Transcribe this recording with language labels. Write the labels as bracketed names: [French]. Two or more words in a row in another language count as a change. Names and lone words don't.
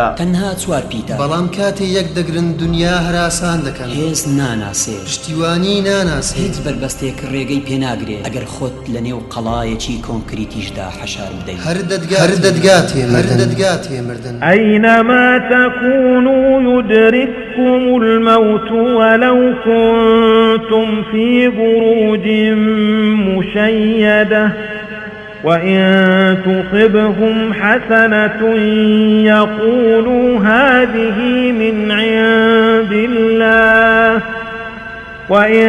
[Central Kurdish] تەنها چوار پیتە، بەڵام کاتێ یەک دەگرن دنیا هەراسان دەکەن، هێز ناناسێ، پشتیوانی ناناسێ، هیچ بربەستێک ڕێگەی پێناگرێت ئەگەر خۆت لە نێو قەڵایەکی کۆنکریتیشدا حەشار بدەیت. هەر دەدگات هێ مردن. [Arabic] أينما تكونوا يدرككم الموت ولو كنتم في بروج مشيدة وإن تصبهم حسنة يقولوا هذه من عند الله وإن